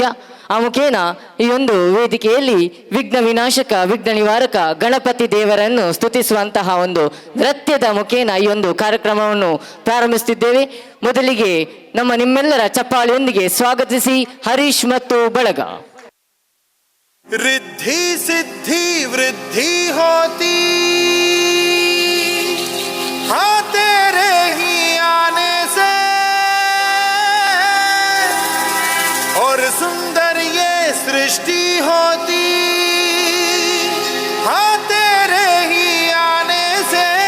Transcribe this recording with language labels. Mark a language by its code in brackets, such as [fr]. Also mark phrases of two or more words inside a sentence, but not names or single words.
[kn] ಆ ಮುಖೇನ ಈ ಒಂದು ವೇದಿಕೆಯಲ್ಲಿ ವಿಘ್ನ ವಿನಾಶಕ, ವಿಘ್ನ ನಿವಾರಕ ಗಣಪತಿ ದೇವರನ್ನು ಸ್ತುತಿಸುವಂತಹ ಒಂದು ನೃತ್ಯದ ಮುಖೇನ ಈ ಒಂದು ಕಾರ್ಯಕ್ರಮವನ್ನು ಪ್ರಾರಂಭಿಸುತ್ತಿದ್ದೇವೆ. ಮೊದಲಿಗೆ ನಿಮ್ಮೆಲ್ಲರ ಚಪ್ಪಾಳಿಯೊಂದಿಗೆ ಸ್ವಾಗತಿಸಿ ಹರೀಶ್ ಮತ್ತು ಬಳಗ. [hi] रिद्धि सिद्धि वृद्धि होती हाँ तेरे ही आने से, और सुंदर ये सृष्टि होती हाँ तेरे ही आने से.